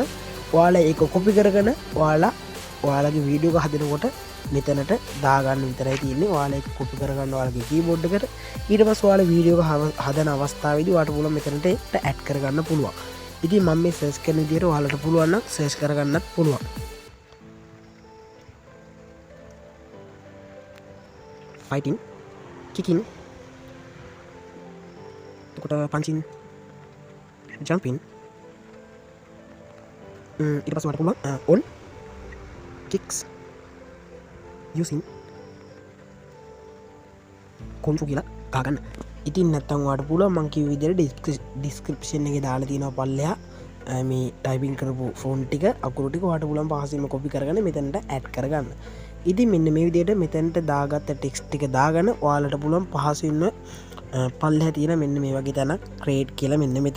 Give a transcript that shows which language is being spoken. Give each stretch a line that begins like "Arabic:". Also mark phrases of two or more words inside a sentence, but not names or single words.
Sinhala: ඔයාලා ඒක කොපි කරගෙන ඔයාලගේ වීඩියෝ එක හදනකොට මෙතනට දාගන්න විතරයි තියෙන්නේ. ඔයාලා ඒක කොපි කරගන්න ඔයාලගේ කීබෝඩ් එකට. ඊට පස්සේ ඔයාලා වීඩියෝ එක හදන අවස්ථාවේදී ඔයාලට පුළුවන් මෙතනට ඇඩ් කරගන්න පුළුවන්. ඉතින් මම මේ සර්ච් කරන විදිහට ඔයාලට පුළුවන් නම් සර්ච් කරගන්නත් පුළුවන්.
English: fighting, kicking, punching, jumping.
Sinhala: ඊට පස්සේ ඔයාලට පුළුවන්
English: on kicks using kung fu
Sinhala: කියලා ගහගන්න. ඉතින් නැත්තම් ඔයාලට පුළුවන් මම කිව්ව විදිහට ඩිස්ක්‍රිප්ෂන් එකේ දාලා තියෙනවා පල්ලෙහා මේ ටයිපින් කරපු ෆොන්ට් ටික අකුරු ටික ඔයාලට පුළුවන් පහසුවෙන්ම කොපි කරගෙන මෙතනට ඇඩ් කරගන්න. ඉතින් මෙන්න මේ විදිහට මෙතනට දාගත්ත ටෙක්ස්ට් ටික දාගෙන ඔයාලට පුළුවන් පහසුවෙන්ම පල්ලෙහා තියෙන මෙන්න මේ වගේ තැනක් ක්‍රියේට් කියලා මෙන්න මෙතන.